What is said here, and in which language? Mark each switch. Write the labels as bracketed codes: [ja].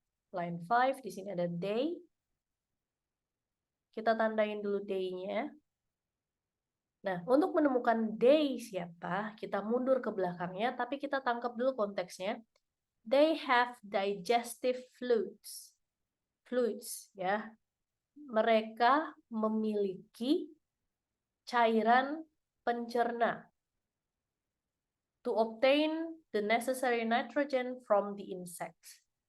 [id] Line 5, di sini ada they. Kita tandain dulu they-nya. Nah, untuk menemukan they siapa, kita mundur ke belakangnya, tapi kita tangkap dulu konteksnya. [en] They have digestive fluids. Fluids, ya. [id] Mereka memiliki cairan pencerna. [en] To obtain the necessary nitrogen from the insects.